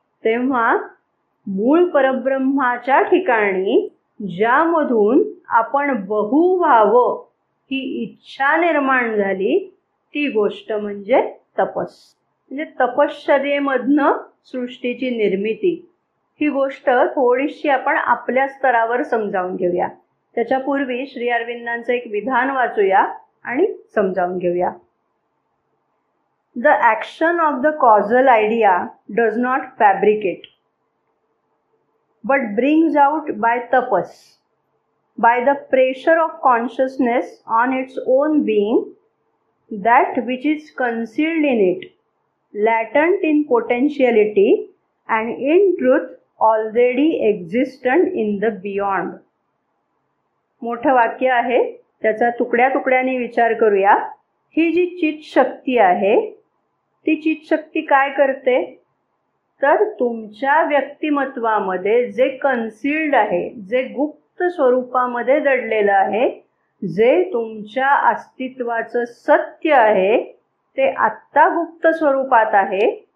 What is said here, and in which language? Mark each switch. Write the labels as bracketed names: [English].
[Marathi] तेव्हा मूळ परब्रह्माच्या ठिकाणी ज्यामधून आपण बहु व्हावं ही इच्छा निर्माण झाली ती गोष्ट म्हणजे तपस. म्हणजे तपश्चर्येमधनं सृष्टीची निर्मिती. ही गोष्ट थोडीशी आपण आपल्या स्तरावर समजावून घेऊया. त्याच्यापूर्वी श्री अरविंदांचं एक विधान वाचूया आणि समजावून घेऊया. [English] The action of the causal idea does not fabricate, but brings out by tapas, by the pressure of consciousness on its own being, that which is concealed in it, latent in potentiality and in truth already existent in the beyond. [Marathi] मोठं वाक्य आहे, त्याचा तुकड्या तुकड्यांनी विचार करूया. ही जी चित शक्ती आहे ती चितशक्ती काय करते, तर तुमच्या व्यक्तिमत्वामध्ये जे कन्सिल्ड आहे, जे गुप्त स्वरूपामध्ये दडलेलं आहे, जे तुमच्या अस्तित्वाचं सत्य आहे ते आत्ता गुप्त स्वरूपात आहे.